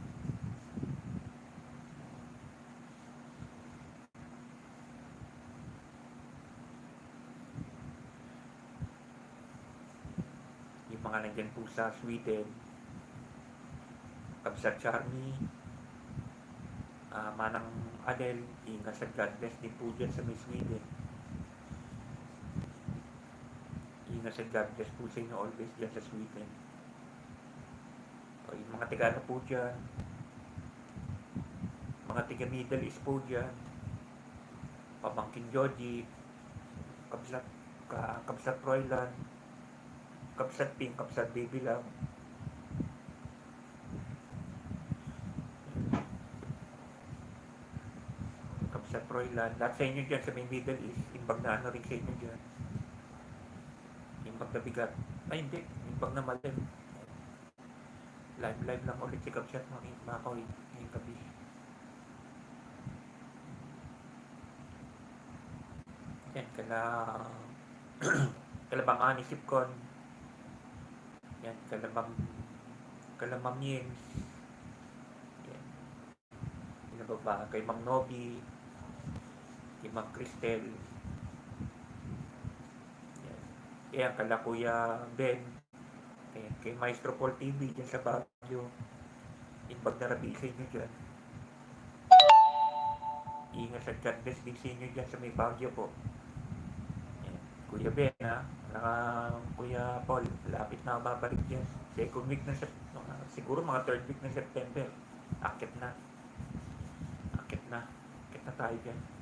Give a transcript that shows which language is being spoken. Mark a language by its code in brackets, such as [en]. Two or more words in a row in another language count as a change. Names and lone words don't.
[tl] Yung mga nandyan po sa Sweden, Kapsat Charmy, Manang Adel, ingat at [en] God bless [tl] din po dyan sa may Sweden. Ingat at [en] God bless [tl] po sa inyo always dyan sa Sweden. O, yung mga tiga ano po dyan, mga tiga Middle East po dyan, Pamangkin Joji, Kapsat Royland, Kapsat Pink, Kapsat Baby Love. Kapsat Royland, lahat sa inyo dyan sa may Middle East, [ilo] imbag na [tl] ano rin sa inyo dyan. [ilo] Imbag na bigat. [tl] Ay hindi, [ilo] imbag na malim. [tl] Live lang ulit si Kapsat Makoy ngayong gabi. Yan, kalabang ani sipkon. Yan, kalamang Yings. Yan, sino ba ba? Kay Mang Nobi, kay Mang Cristel. Yan, yan kala Kuya Ben. Yan, kay Maestro Paul TV dyan sa Baguio. [ilo] Imbag na rabi [tl] sa inyo dyan. Ingat at [en] God bless [tl] din sa inyo dyan sa may Baguio po. Yan, Kuya Ben ha. Kuya Paul, lapit na babalik dyan. [en] Second week [tl] na siguro mga [en] third week [tl] ng September. Akit na. Akit na tayo dyan.